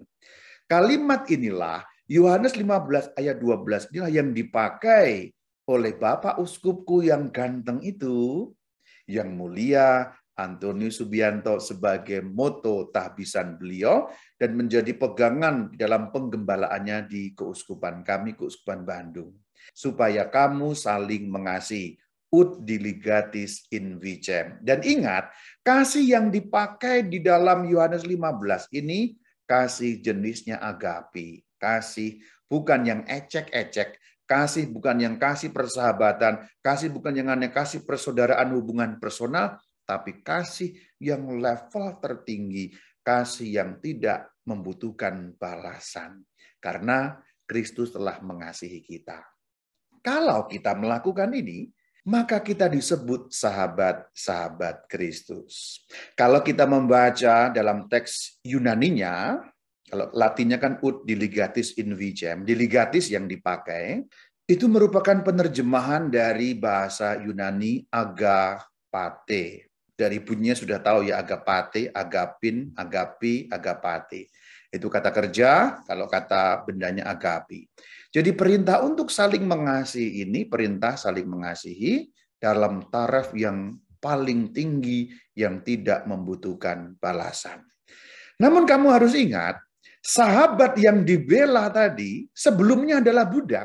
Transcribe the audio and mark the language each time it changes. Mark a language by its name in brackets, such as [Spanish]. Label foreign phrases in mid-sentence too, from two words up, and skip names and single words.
[Indonesian] Kalimat inilah, Yohanes 15 ayat 12 inilah yang dipakai oleh Bapak Uskupku yang ganteng itu, yang mulia Antonius Subianto sebagai moto tahbisan beliau dan menjadi pegangan dalam penggembalaannya di keuskupan kami, Keuskupan Bandung. Supaya kamu saling mengasihi. [Latin] Ut diligatis in vicem. [Indonesian] Dan ingat, kasih yang dipakai di dalam Yohanes 15 ini, kasih jenisnya agapi. Kasih bukan yang ecek-ecek. Kasih bukan yang kasih persahabatan. Kasih bukan yang hanya kasih persaudaraan hubungan personal. Tapi kasih yang level tertinggi. Kasih yang tidak membutuhkan balasan. Karena Kristus telah mengasihi kita. Kalau kita melakukan ini, maka kita disebut sahabat-sahabat Kristus. Kalau kita membaca dalam teks Yunaninya, kalau Latinnya kan [Latin] ut diligatis in vicem, [Indonesian] diligatis yang dipakai, itu merupakan penerjemahan dari bahasa Yunani agapate. Dari bunyinya sudah tahu ya, [Greek] ἀγαπᾶτε, ἀγαπᾶν, ἀγάπη, ἀγαπᾶτε. [Indonesian] Itu kata kerja, kalau kata bendanya agapi. Jadi perintah untuk saling mengasihi ini, perintah saling mengasihi dalam taraf yang paling tinggi yang tidak membutuhkan balasan. Namun kamu harus ingat, sahabat yang dibela tadi sebelumnya adalah budak.